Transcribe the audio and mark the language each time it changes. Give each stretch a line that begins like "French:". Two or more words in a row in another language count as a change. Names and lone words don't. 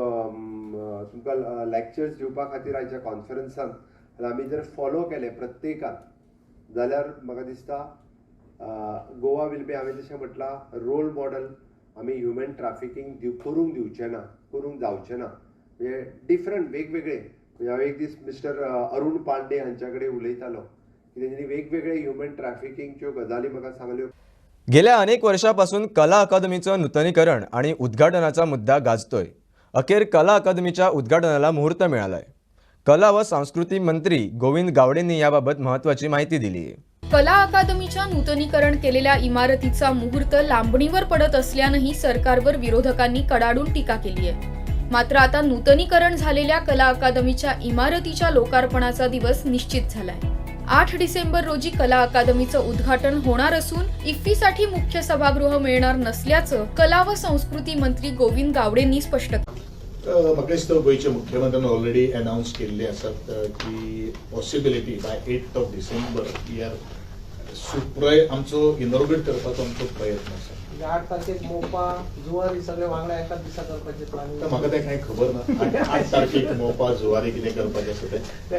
Konkani: तुमकां लॅक्चर्स दिवपा खातीर आयच्या कॉन्फरन्सान आमी जर फॉलो केले प्रत्येकान जाल्यार म्हाका दिसता गोवा
English: will be
Konkani: हांवें जशें म्हटलां
English: role model
Konkani: आमी
English: human trafficking
Konkani: करूंक दिवचे ना, करूंक जावचे ना. म्हणजे डिफरंट वेगवेगळे म्हणजे हांव एक दीस मिस्टर अरुण पांडे हांच्या कडेन उलयतालो की तेंच्यांनी वेगवेगळे ह्युमन ट्रॅफिकिंगच्यो गजाली म्हाका सांगल्यो.
Marathi: गेल्या अनेक वर्षापासून कला अकादमीचं नूतनीकरण आणि उद्घाटनाचा मुद्दा गाजतोय. अखेर कला अकादमीच्या उद्घाटनाला मुहूर्त मिळालाय. कला व संस्कृती मंत्री गोविंद गावडेंनी याबाबत महत्त्वाची माहिती दिली आहे. कला अकादमीच्या नूतनीकरण केलेल्या इमारतीचा मुहूर्त लांबणीवर पडत असल्यानंही सरकारवर विरोधकांनी कडाडून टीका केली आहे. मात्र आता नूतनीकरण झालेल्या कला अकादमीच्या इमारतीच्या लोकार्पणाचा दिवस निश्चित झालाय. 8 डिसेंबर रोजी कला अकादमीचं उद्घाटन होणार असून इफ्फीसाठी मुख्य सभागृह मिळणार नसल्याचं कला व संस्कृती मंत्री गोविंद गावडेंनी स्पष्ट केलं.
Konkani: म्हाका दिसता गोंयचे मुख्यमंत्र्यान
English: already announce
Konkani: केल्ले आसात की
English: possibility by 8 December
Konkani: ह्या सुप्रय आमचो इनॉग्रेट करपाचो आमचो प्रयत्न आसा. 8 तारखेक मोपा जुवारी सगळे वांगडा एकाच दिसा करपाचे प्लॅनिंग. तर म्हाका तें कांय खबर ना 8 तारखेक मोपा जुवारी कितें करपाचें आसा तें.